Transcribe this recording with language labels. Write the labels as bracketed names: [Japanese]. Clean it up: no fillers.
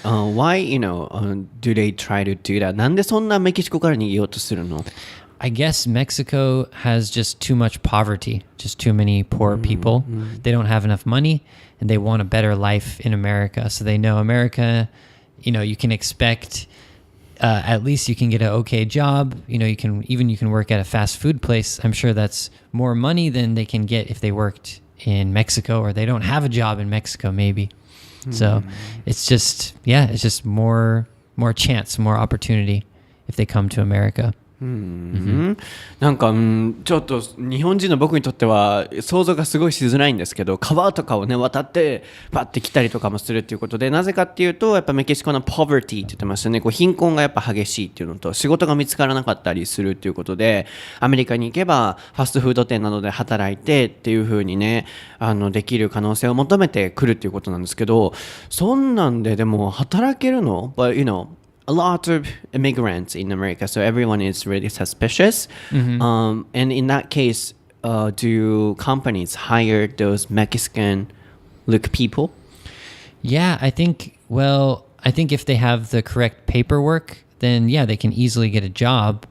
[English] Why, do they try to do that? [Japanese] なんでそんなメキシコから逃げようとするの [English] I guess Mexico has just too much poverty, just too many poor people. They don't have enough money, and they want a better life in America. So they know America, you can expect at least you can get an okay job. You can work at a fast food place. I'm sure that's more money than they can get if they worked in Mexico, or they don't have a job in Mexico maybe. So it's just more chance, more opportunity if they come to America. [Japanese] なんか、ちょっと日本人の僕にとっては想像がすごいしづらいんですけど、川とかをね渡ってバッて来たりとかもするっていうことで、なぜかっていうとやっぱメキシコの poverty って言ってましたね。こう貧困がやっぱ激しいっていうのと、仕事が見つからなかったりするっていうことで、アメリカに行けばファストフード店などで働いてっていう風にね、できる可能性を求めてくるっていうことなんですけど、そんなんででも働けるの？ [English] But a lot of immigrants in America, so everyone is really suspicious. And in that case, do companies hire those Mexican look people? Yeah, I think if they have the correct paperwork, then yeah, they can easily get a job.